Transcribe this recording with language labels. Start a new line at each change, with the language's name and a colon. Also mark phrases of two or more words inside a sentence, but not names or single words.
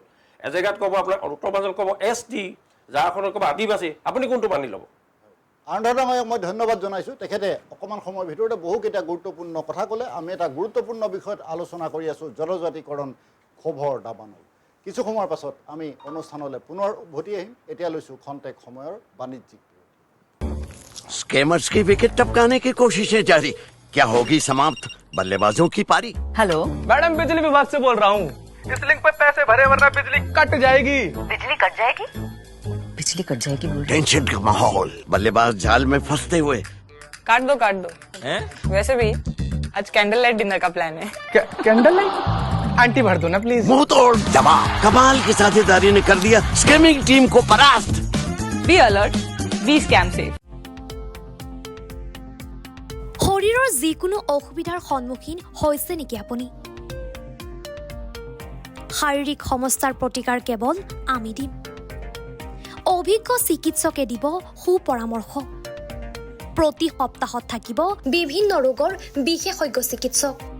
Assamese: এজেগাত ক'ব আপোনাৰ উত্তৰ-পূৰ্বাঞ্চল ক'ব ST, ঝাৰখণ্ডত ক'ব আদিবাসী, আপুনি কোনটো মানি ল'ব? আনন্দময়ক মই ধন্যবাদ জনাইছোঁ। তেখেতে অকণমান সময়ৰ ভিতৰতে বহুকেইটা গুৰুত্বপূৰ্ণ কথা ক'লে। আমি এটা গুৰুত্বপূৰ্ণ বিষয়ত আলোচনা কৰি আছোঁ, জনজাতিকৰণ ক্ষোভৰ দাবানল। কিছু সময়ৰ পাছত আমি অনুষ্ঠানলৈ পুনৰ উভতি আহিম। এতিয়া লৈছোঁ খন্তেক সময়ৰ বাণিজ্যিক।
Hindi: स्कैमर्स की विकेट टपकाने की कोशिशें जारी, क्या होगी समाप्त बल्लेबाजों की पारी? हेलो मैडम, बिजली विभाग से बोल रहा हूँ। इस लिंक पे पैसे भरे वरना बिजली कट जाएगी। बिजली कट जाएगी? बिजली कट जाएगी बोल रहे? टेंशन का माहौल, बल्लेबाज जाल में फंसते हुए। काट दो हैं? वैसे भी आज
English: candle light dinner
Hindi: का प्लान है।
English: candle light?
Hindi: आंटी भर दो ना प्लीज। मुंह तोड़ जवाब, कमाल की साझेदारी ने कर दिया स्कैमिंग टीम को परास्त।
English: Be alert, be scam safe.
Assamese: শৰীৰৰ যিকোনো অসুবিধাৰ সন্মুখীন হৈছে নেকি আপুনি? শাৰীৰিক সমস্যাৰ প্ৰতিকাৰ কেৱল আমি দিম। অভিজ্ঞ চিকিৎসকে দিব সুপৰামৰ্শ। প্ৰতি সপ্তাহত থাকিব বিভিন্ন ৰোগৰ বিশেষজ্ঞ চিকিৎসক।